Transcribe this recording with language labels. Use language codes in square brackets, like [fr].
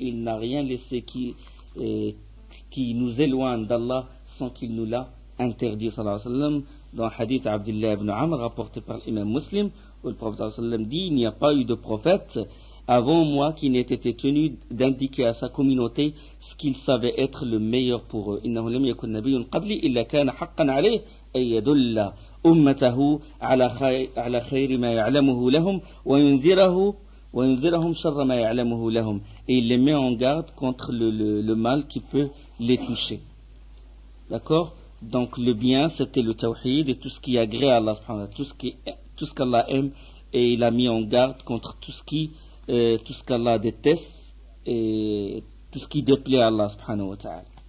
[fr] Il n'a rien laissé qui nous éloigne d'Allah sans qu'il nous l'a interdit, sallallahu alayhi wa sallam. Dans le hadith Abdullah ibn Amr rapporté par l'imam Muslim, où le prophète sallallahu alayhi wa sallam dit, il n'y a pas eu de prophète avant moi qui n'ait été tenu d'indiquer à sa communauté ce qu'il savait être le meilleur pour eux. [ar] إنه لم يكن نبي قبلي إلا كان حقا عليه أن يدل أمته على خير ما يعلمه لهم وينذرهم شر ما يعلمه لهم. [fr] Et il les met en garde contre le mal qui peut les toucher. D'accord? Donc le bien c'était le tawhid et tout ce qui agrée à Allah, tout ce qu'Allah aime, et il a mis en garde contre tout ce qu'Allah déteste et tout ce qui déplaît à Allah subhanahu wa ta'ala.